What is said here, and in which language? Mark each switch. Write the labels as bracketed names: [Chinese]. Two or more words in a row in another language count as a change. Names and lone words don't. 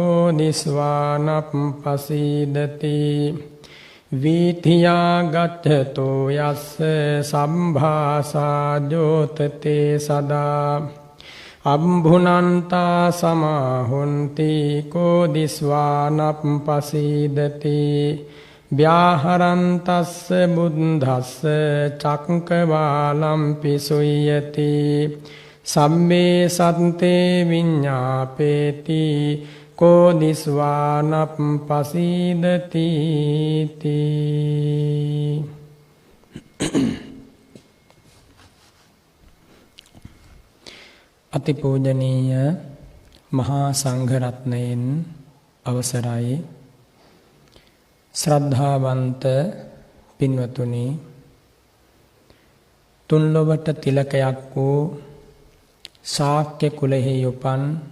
[Pali] කෝදිස්වානප්පසීදති වීථියා ගච්ඡතෝ යස්ස සම්භාසා ජෝතතේ සදා අම්භුනන්තා සමාහොන්ති කෝදිස්වානප්පසීදති ව්‍යාහරන්තස්ස බුද්ධස්ස චක්කවාලම්පි සුය්‍යති සම්මේ සත්තේ විඤ්ඤාපේති කෝදිස්වානප්පසීදති [Sinhala] අතිපූජනීය මහා සංඝරත්නයන් අවසරයි ශ්‍රද්ධාවන්ත පින්වතුනි තුන්ලොවට තිලකයක් වූ ශාක්‍ය කුලෙහි උපන්